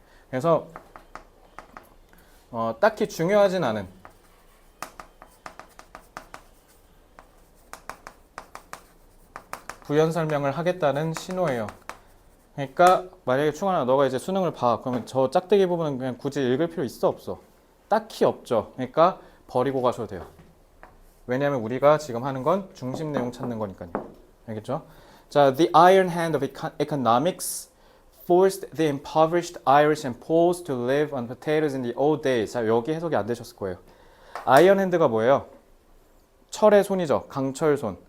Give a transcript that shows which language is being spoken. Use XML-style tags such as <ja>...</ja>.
<ko>그래서 딱히 중요하진 않은 부연 설명을 하겠다는 신호예요. 그러니까 만약에 충환아 너가 이제 수능을 봐. 그러면 저 짝대기 부분은 그냥 굳이 읽을 필요 있어 없어? 딱히 없죠. 그러니까 버리고 가셔도 돼요. 왜냐하면 우리가 지금 하는 건 중심 내용 찾는 거니까요. 알겠죠?</ko> <en>자, the iron hand of economics forced the impoverished Irish and Poles to live on potatoes in the old days.</en> <ko>자, 여기 해석이 안 되셨을 거예요. 아이언 핸드가 뭐예요? 철의 손이죠. 강철 손.</ko>